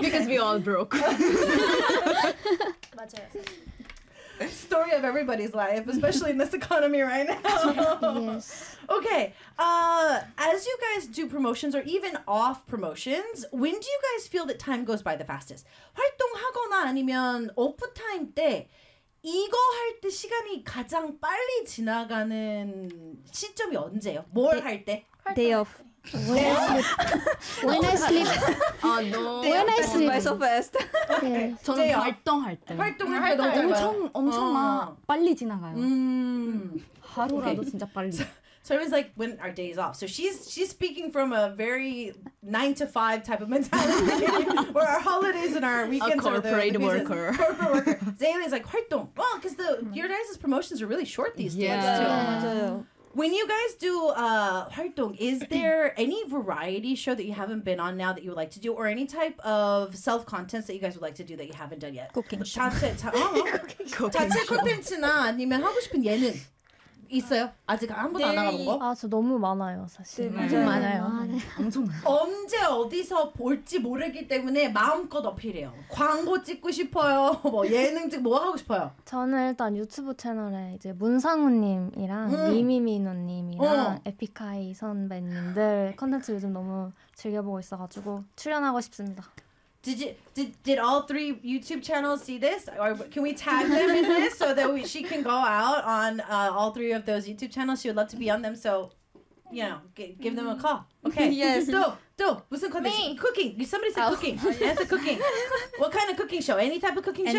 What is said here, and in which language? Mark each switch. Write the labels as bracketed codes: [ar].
[en] Because we all broke. Story of everybody's life, especially in this economy right now. Yes. Okay, as you guys do promotions or even off promotions, when do you guys feel that time goes by the fastest? [ko] 활동하거나 아니면 오프 타임 때 이거 할 때 시간이 가장 빨리 지나가는 시점이 언제예요? 뭘 할 때? [en] Day off. When I sleep. When I sleep. By so fast. [ko] 저는 활동할 때. 활동할 때 엄청 막 빨리 지나가요. 하루라도 진짜 빨리. [en] So it was like when our day is off. So she's speaking from a very 9-to-5 type of mentality where our holidays and our weekends are the corporate worker. Zayla is like, 활동. Well, because your guys' promotions are really short these days too. Yeah. When you guys do 활동, is there any variety show that you haven't been on now that you would like to do, or any type of self contents that you guys would like to do that you haven't done yet? Cooking. [ko] 자체 콘텐츠나 아니면 하고 싶은 예능. 있어요? 아직 한 번도 안 나가본 거? 아, 저 너무 많아요, 사실. 네. 엄청 많아요. 엄청 많아요. 언제 어디서 볼지 모르기 때문에 마음껏 어필해요. 광고 찍고 싶어요. 뭐 예능 찍고 뭐 하고 싶어요? 저는 일단 유튜브 채널에 이제 문상우님이랑 미미미노님이랑 에픽하이 선배님들 컨텐츠 요즘 너무 즐겨보고 있어가지고 출연하고 싶습니다. [en] Did all three YouTube channels see this? Or can we tag them in this so that she can go out on all three of those YouTube channels? She would love to be on them. So, you know, give them a call. Okay. Yes. Do. What's the content? Cooking. Somebody said cooking. Yes, cooking. What kind of cooking show? Any type of cooking show?